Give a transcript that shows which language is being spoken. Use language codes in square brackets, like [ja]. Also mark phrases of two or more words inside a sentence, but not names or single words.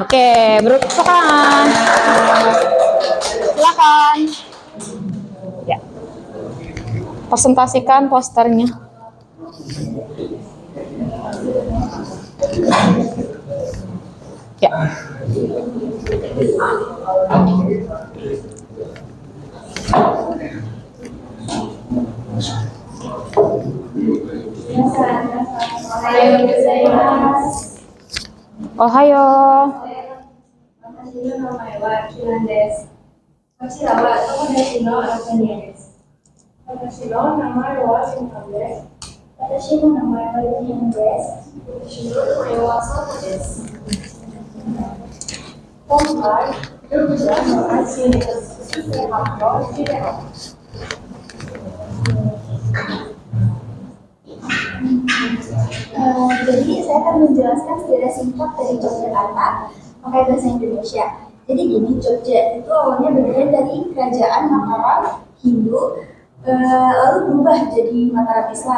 [id] Oke, bertepuk tangan. Silakan. Ya. Presentasikan posternya. Ya. [ja] Ohayo. 私の名前はキランです。こちらは友達のアントニアです。私の名前はシンカンです。私の名前はヨヒンです。私の名前はサトです。今回、ルクちゃんの配信について発表しています。 [id] Jadi saya akan menjelaskan sejarah singkat dari Yogyakarta pakai bahasa Indonesia. Jadi gini, Jogja itu awalnya berdiri dari kerajaan Mataram Hindu, lalu berubah jadi Mataram Islam.